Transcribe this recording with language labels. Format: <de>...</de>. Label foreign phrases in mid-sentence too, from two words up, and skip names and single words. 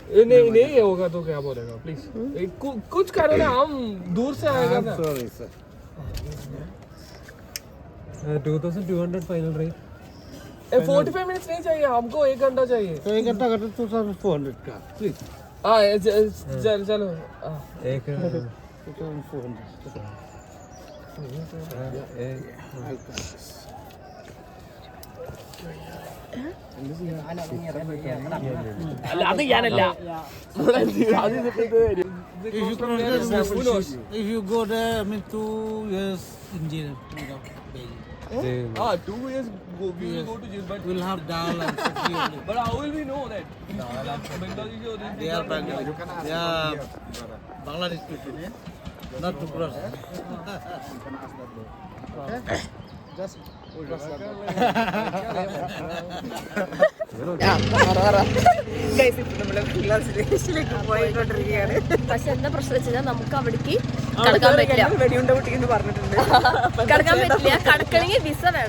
<hi>नहीं होगा तो क्या बोलेगा प्लीज. कुछ करो ना, हम दूर से आएगा ना. सॉरी सर. 2200 फाइनल रेट. 45 मिनट्स नहीं चाहिए हमको, 1 घंटा चाहिए. तो 1 घंटा का 2400 का प्लीज. हाँ चलो. 2400.</hi> <ml>അല്ല അത് ഞാനല്ല.</ml> <en>If you go there, I mean 2 years in jail. 2 years we will go to jail, but We'll have dal and sabji. but how will we know that Bangladesh or They are Bangladesh. They are Bangladesh people, not to cross. Just</en> <ml>പക്ഷെ എന്താ പ്രശ്നം വെച്ചാൽ നമുക്ക് അവിടേക്ക് കടക്കാൻ പറ്റില്ല. കടക്കാൻ പറ്റില്ല. കടക്കണമെങ്കിൽ വിസ വേണം.</ml>